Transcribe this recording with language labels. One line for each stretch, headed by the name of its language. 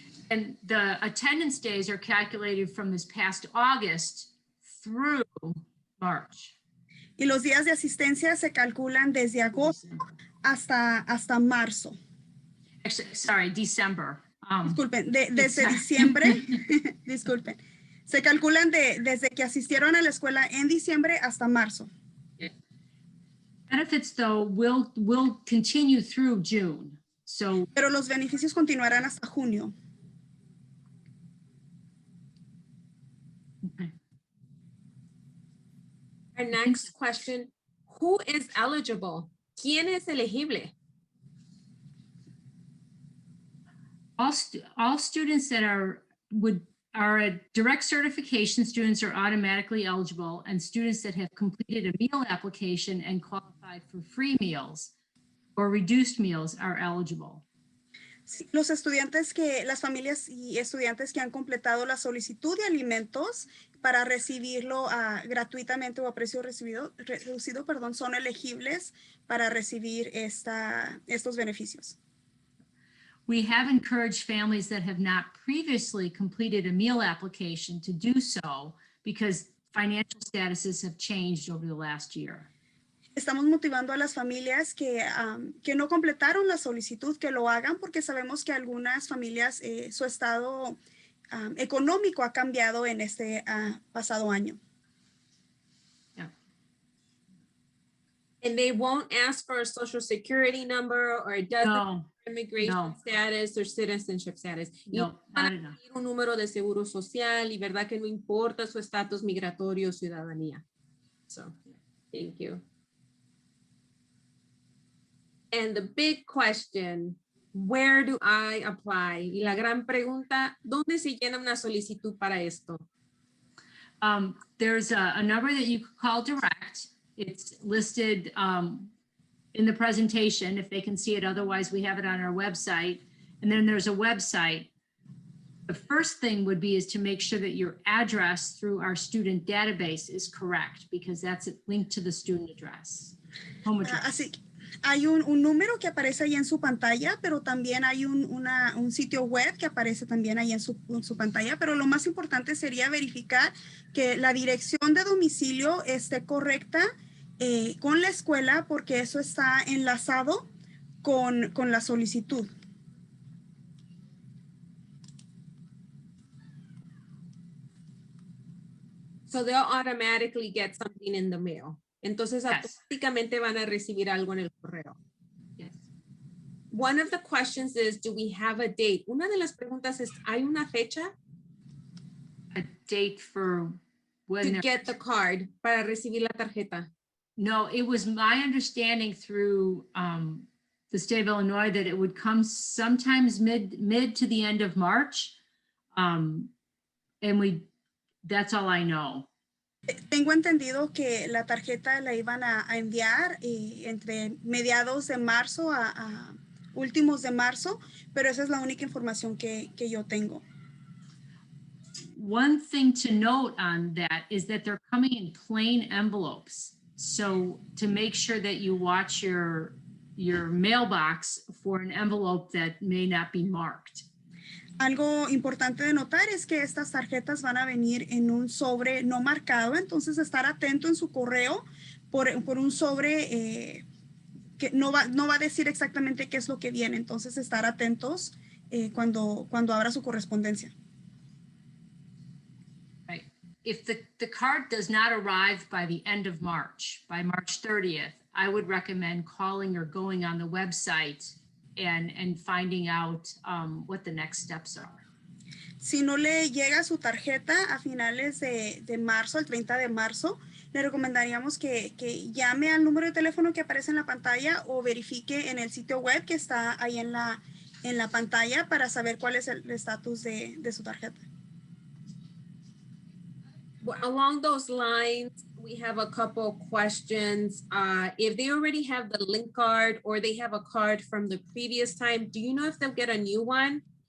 English: And the attendance days are calculated from this past August through March.
Spanish: Y los días de asistencia se calculan desde agosto hasta marzo.
English: Actually, sorry, December.
Spanish: Disculpen, desde diciembre, disculpen. Se calculan desde que asistieron a la escuela en diciembre hasta marzo.
English: Benefits, though, will continue through June. So,
Spanish: pero los beneficios continuarán hasta junio.
English: okay. Our next question, who is eligible?
Spanish: ¿Quién es elegible?
English: All students that are at direct certification students are automatically eligible, and students that have completed a meal application and qualified for free meals or reduced meals are eligible.
Spanish: Los estudiantes las familias y estudiantes que han completado la solicitud de alimentos para recibirlo gratuitamente o a precio reducido, son elegibles para recibir estos beneficios.
English: We have encouraged families that have not previously completed a meal application to do so because financial statuses have changed over the last year.
Spanish: Estamos motivando a las familias que no completaron la solicitud que lo hagan porque sabemos que algunas familias su estado económico ha cambiado en este pasado año.
English: Yeah. And they won't ask for a social security number or it doesn't immigration status or citizenship status.
Spanish: No, van a pedir un número de seguro social y verdad que no importa su estatus migratorio o ciudadanía.
English: So, thank you. And the big question, where do I apply?
Spanish: Y la gran pregunta, ¿dónde se llena una solicitud para esto?
English: There's a number that you could call direct. It's listed in the presentation if they can see it. Otherwise, we have it on our website. And then there's a website. The first thing would be is to make sure that your address through our student database is correct, because that's linked to the student address. Home address.
Spanish: Así que hay un número que aparece ahí en su pantalla, pero también hay un sitio web que aparece también ahí en su pantalla. Pero lo más importante sería verificar que la dirección de domicilio esté correcta con la escuela, porque eso está enlazado con la solicitud.
English: So they'll automatically get something in the mail.
Spanish: Entonces
English: Yes.
Spanish: automáticamente van a recibir algo en el correo.
English: Yes. One of the questions is, do we have a date?
Spanish: Una de las preguntas es, ¿hay una fecha
English: A date for when to they're- get the card,
Spanish: para recibir la tarjeta?
English: No, it was my understanding through the state of Illinois that it would come sometimes mid to the end of March. And that's all I know.
Spanish: Tengo entendido que la tarjeta la iban a enviar entre mediados de marzo a últimos de marzo, pero esa es la única información que yo tengo.
English: One thing to note on that is that they're coming in plain envelopes. So to make sure that you watch your mailbox for an envelope that may not be marked.
Spanish: Algo importante de notar es que estas tarjetas van a venir en un sobre no marcado, entonces estar atento en su correo por un sobre que no va a decir exactamente qué es lo que viene, entonces estar atentos cuando abra su correspondencia.
English: Right. If the card does not arrive by the end of March, by March 30th, I would recommend calling or going on the website and finding out what the next steps are.
Spanish: Si no le llega su tarjeta a finales de marzo, el 30 de marzo, le recomendaríamos que llame al número de teléfono que aparece en la pantalla o verifique en el sitio web que está ahí en la pantalla para saber cuál es el estatus de su tarjeta.
English: Well, along those lines, we have a couple questions. If they already have the link card or they have a card from the previous time, do you know if they'll get a new one?